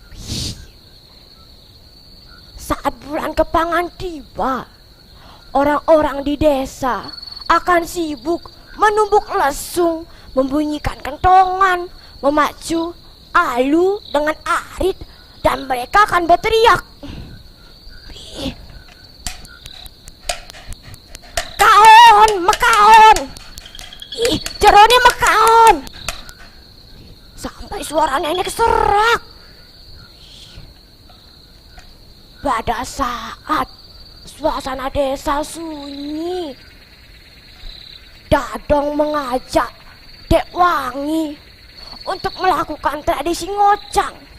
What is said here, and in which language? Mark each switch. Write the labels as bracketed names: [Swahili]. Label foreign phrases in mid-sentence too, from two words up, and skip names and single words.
[Indonesian] Saat bulan Kepangan tiba, orang-orang di desa akan sibuk menumbuk lesung, membunyikan kentongan, memacu alu dengan arit, dan mereka akan berteriak, [Balinese] "Kaon, mekaon! Jerone mekaon!" [Indonesian] Sampai suara nenek serak. Pada saat suasana desa sunyi. Dadong mengajak Dek Wangi untuk melakukan tradisi ngocang.